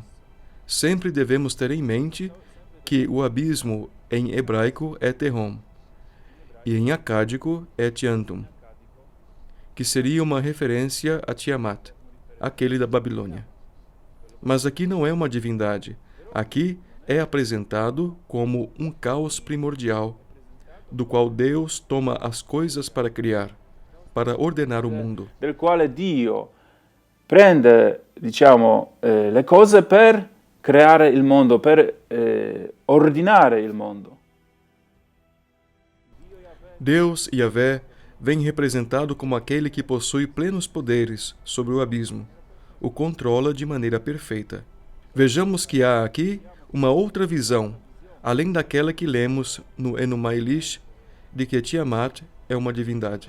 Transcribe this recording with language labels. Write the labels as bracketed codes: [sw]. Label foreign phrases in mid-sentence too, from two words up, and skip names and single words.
[pt] Sempre devemos ter em mente que o abismo em hebraico é Tehom e em acádico é Tiantum, que seria uma referência a Tiamat, aquele da Babilônia. Mas aqui não é uma divindade. Aqui é apresentado como um caos primordial, do qual Deus toma as coisas para criar, para ordenar o mundo. [it] Del quale Dio prende, le cose per creare il mondo, per ordinare il mondo. [pt] Deus, Yahvé, vem representado como aquele que possui plenos poderes sobre o abismo, o controla de maneira perfeita. Vejamos que há aqui uma outra visão, além daquela que lemos no Enuma Elish, de que Tiamat é uma divindade.